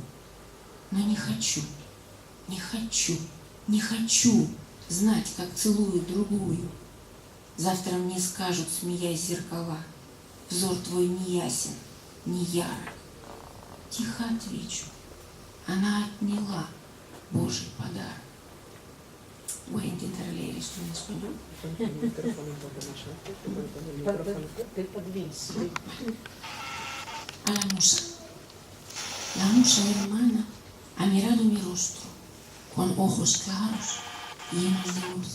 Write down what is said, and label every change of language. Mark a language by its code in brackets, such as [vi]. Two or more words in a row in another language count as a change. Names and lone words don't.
[ru] Но не хочу, не хочу, не хочу знать, как целуют другую. Завтра мне скажут, смеясь зеркала, взор твой не ясен, не ярок. Тихо отвечу, она отняла Божий подарок. [es] Voy a intentar leer esto en español. A la musa. La musa hermana ha mirado mi rostro con ojos claros, llenos de luz.